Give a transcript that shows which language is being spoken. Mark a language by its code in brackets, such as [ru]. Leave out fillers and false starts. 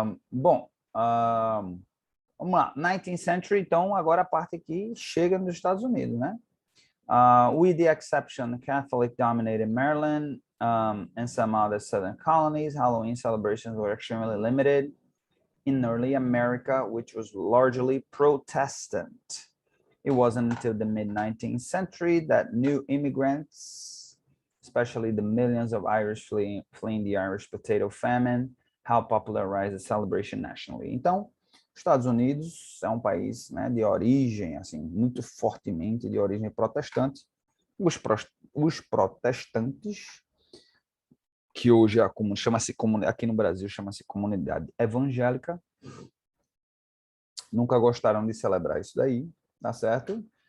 [pt] Bom, vamos lá. [en] 19th century, [pt] então, agora a parte que chega nos Estados Unidos, né? [en] With the exception of Catholic-dominated Maryland and some other southern colonies, Halloween celebrations were extremely limited in early America, which was largely Protestant. It wasn't until the mid-19th century that new immigrants, especially the millions of Irish fleeing the Irish potato famine, helped popularize the celebration nationally. [pt] Então, Estados Unidos é um país, né, de origem, assim, muito fortemente de origem protestante. Os protestantes, que hoje chama-se aqui no Brasil chama-se comunidade evangélica, nunca gostaram de celebrar isso daí, tá certo?